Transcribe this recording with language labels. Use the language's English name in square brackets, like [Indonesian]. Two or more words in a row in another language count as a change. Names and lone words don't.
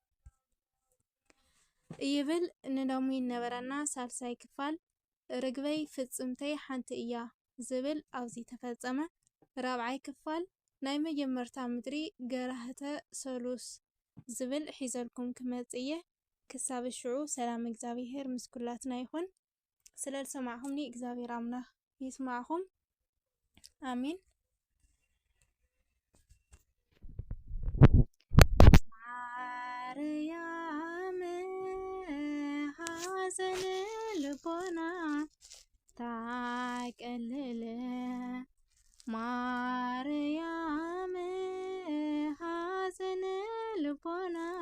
[Tigrinya] ይብል ንሎሚ ነበረና ሳልሳይ ክፋል ርግበይ ፍጽምተይ ሓንቲ እያ ዝብል ኣብዚ ተፈጸመ ራብዓይ ክፋል ናይ መጀመርታ ምድሪ ገራህተ ሰሉስ ዝብል ሒዘልኩም ክመጽየ ክሳብ ሽዑ ሰላም እግዚአብሔር ምስ ኩላትና ይኹን ስለልሰማዕኹምኒ እግዚአብሔር አምላክ ይስማዕኹም አሜን [Amharic] ማርያም ሐዘን ልቦና ታቀልል ማርያም ሐዘን ልቦና